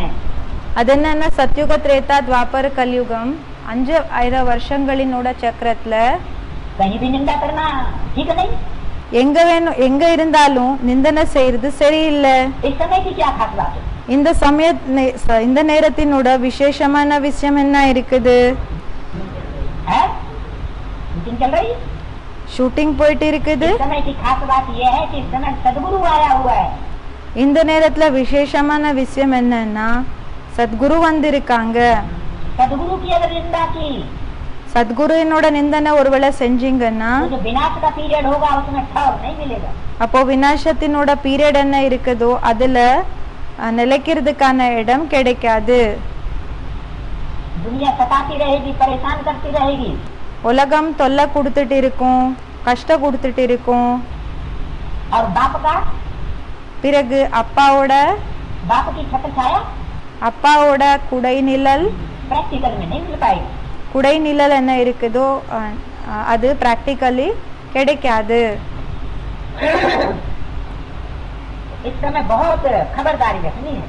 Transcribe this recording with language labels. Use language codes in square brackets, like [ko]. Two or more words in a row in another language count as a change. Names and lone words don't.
[ta] அது என்னன்னா சத்யுக திரேதா துவாபர கலியுகம் 5000 வருஷங்களினோட சக்கரத்துல [hi] कहीं भी निंदा करना ठीक नहीं। [ta] எங்க இருந்தாலும் நிந்தனை செய்யறது சரியில்லை. [hi] इस समय की क्या खास बात है? [ta] இந்த நேரத்தினோட விசேஷமான விஷயம் என்ன இருக்குது? [hi] है मीटिंग चल रही, [ta] ஷூட்டிங் போயிட்டு இருக்குது. [hi] इस समय की खास बात यह है कि इस समय सदगुरु आया हुआ है। [ta] இந்த நேரத்துல விசேஷமான விஷயம் என்னன்னா சத்குரு வந்திருக்காங்க. [hi] सदगुरु की अगर निंदा की [ta] சத்குருவினோட நிந்தனை ஒருவேளை செஞ்சீங்கன்னா [hi] तो जो विनाश का पीरियड होगा उसमें ठहर नहीं मिलेगा। [ta] அப்போ விநாசத்தினோட பீரியட் என்ன இருக்குதோ அதுல நிலைக்கிறதுக்கான இடம் கிடைக்காது. [hi] दुनिया सताती रहेगी, परेशान करती रहेगी। [ta] உலகம் தொல்லை கொடுத்துட்டு இருக்கும், கஷ்டம் கொடுத்துட்டு இருக்கும். [hi] और बाप का, [ta] பிறகு அப்பாவோட [hi] बाप की छत्र छाया [ta] அப்பாவோட குடை நிழல் [hi] प्रैक्टिकल में नहीं मिल पाएगी। [ta] குடை நிழல் என்ன இருக்குதோ அது பிராக்டிக்கலி கிடைக்காது. [hi] इस समय बहुत खबरदारी रखनी है।